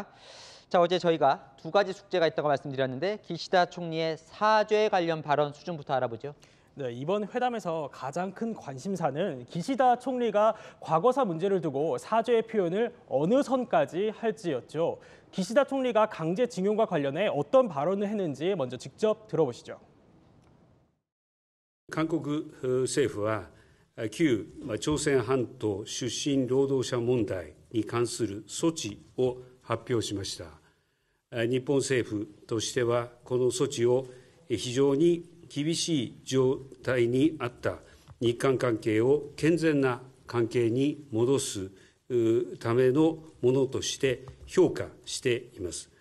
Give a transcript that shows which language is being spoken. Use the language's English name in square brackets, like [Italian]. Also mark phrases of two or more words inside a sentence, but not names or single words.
[Korean] 자, 어제 저희가 두 가지 숙제가 있다고 말씀드렸는데 기시다 총리의 사죄 관련 발언 수준부터 알아보죠. 네, 이번 회담에서 가장 큰 관심사는 기시다 총리가 과거사 문제를 두고 사죄의 표현을 어느 선까지 할지였죠. 기시다 총리가 강제징용과 관련해 어떤 발언을 했는지 먼저 직접 들어보시죠. [Japanese] 韓国政府は旧朝鮮半島出身労働者問題に関する措置を発表しました。日本政府としてはこの措置を非常に厳しい状態にあった日韓関係を健全な関係に戻すためのものとして評価しています。